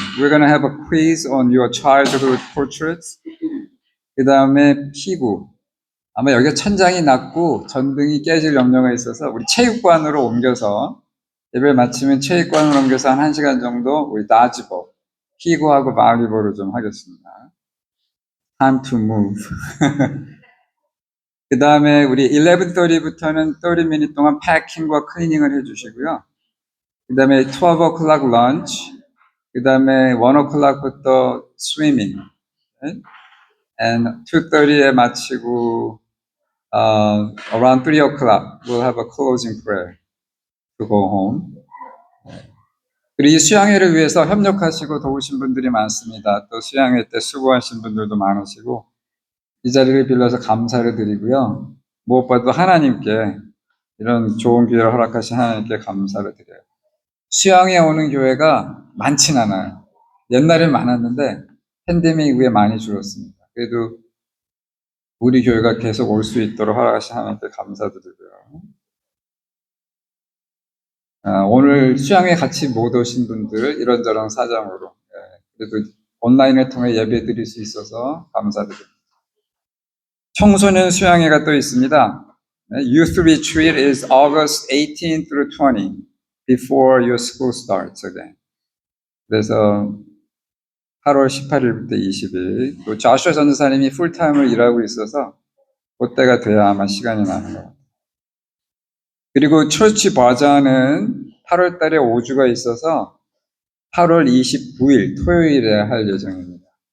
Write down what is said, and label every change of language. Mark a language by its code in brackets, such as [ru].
[en] We're gonna have a quiz on your childhood portraits. [ko] 그 다음에 피구. 아마 여기가 천장이 낮고 전등이 깨질 염려가 있어서 우리 체육관으로 옮겨서 예배를 마치면 체육관으로 옮겨서 한 1시간 정도 우리 다지볼, 피구하고 바리볼을 좀 하겠습니다. [en] Time to move. [ko] 그 다음에 우리 11:30부터는 30분 동안 패킹과 클리닝을 해주시고요. 그 다음에 [en] 12 o'clock lunch, 그 다음에 1 o'clock부터 swimming, right? and 2:30에 [ko] 마치고 [en] around 3 o'clock we'll have a closing prayer to go home. [ko] 그리고 이 수양회를 위해서 협력하시고 도우신 분들이 많습니다. 또 수양회 때 수고하신 분들도 많으시고 이 자리를 빌려서 감사를 드리고요. 무엇보다도 하나님께 이런 좋은 기회를 허락하신 하나님께 감사를 드려요. 수양회 오는 교회가 많진 않아요. 옛날엔 많았는데 팬데믹 이후에 많이 줄었습니다. 그래도 우리 교회가 계속 올 수 있도록 허락하신 하나님께 감사드리고요. 오늘 수양회 같이 못 오신 분들 이런저런 사정으로 그래도 온라인을 통해 예배 드릴 수 있어서 감사드립니다. 청소년 수양회가 또 있습니다. [en] Youth Retreat is August 18 through 20 before your school starts again. [ko] 그래서 8월 18일부터 20일 또 자슈아 전도사님이 풀타임을 일하고 있어서 그때가 돼야 아마 시간이 나는 것 같아요. 그리고 철치 바자는 8월 달에 5주가 있어서 8월 29일 토요일에 할 예정입니다.